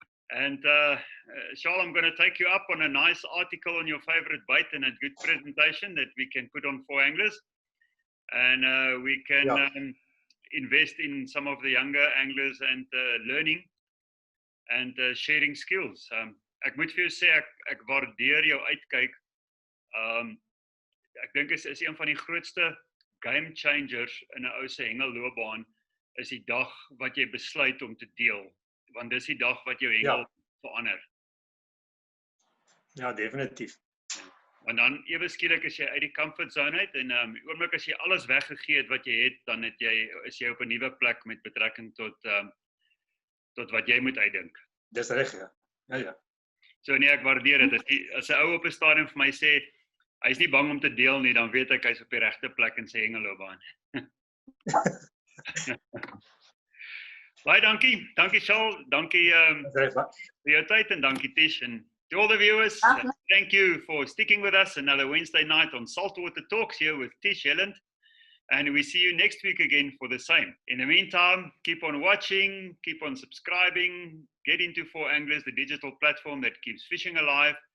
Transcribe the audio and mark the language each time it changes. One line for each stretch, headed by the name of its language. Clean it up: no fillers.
English: And Charl, I'm going to take you up on a nice article on your favorite bait and a good presentation that we can put on For Anglers. And we can invest in some of the younger anglers and learning and sharing skills.
Afrikaans: Ek moet vir jou sê, ek waardeer jou uitkyk. Ek dink is een van die grootste game changers in 'n ou se hengelloopbaan is die dag wat jy besluit om te deel, want dis die dag wat jou hengel verander. Ja, definitief. Want dan ewe skielik is jy uit die comfort zone uit en oomblik as jy alles weggegee het wat jy het, dan is jy op 'n nuwe plek met betrekking tot wat jy moet uitdink. Dis reg, ja. Ja. So nee, ek waardeer dit. As 'n ou op 'n stadium vir my sê hy is nie bang om te deel nie, dan weet ek hy's op die regte plek in sy hengelloopbaan. Baie dankie. Dankie Charl. Dankie vir jou tyd en dankie Tish.
English: And to all the viewers, thank you for sticking with us another Wednesday night on Saltwater Talks here with Tish Helland. And we see you next week again for the same. In the meantime, keep on watching, keep on subscribing, get into For Anglers, the digital platform that keeps fishing alive.